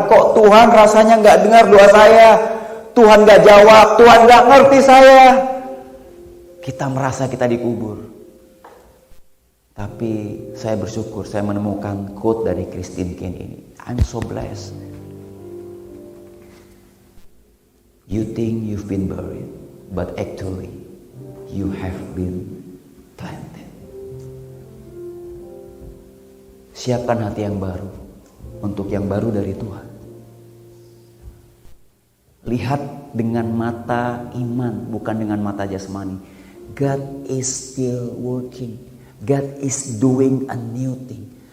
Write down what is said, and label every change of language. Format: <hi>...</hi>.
<id>Kok Tuhan rasanya gak dengar doa saya? Tuhan gak jawab. Tuhan gak ngerti saya. Kita merasa kita dikubur. Tapi saya bersyukur saya menemukan quote dari Christine Kane ini.</id> <en>I'm so blessed. You think you've been buried, but actually you have been planted.</en> <id>Siapkan hati yang baru untuk yang baru dari Tuhan. Lihat dengan mata iman, bukan dengan mata jasmani.</id> <en>God is still working. God is doing a new thing.</en>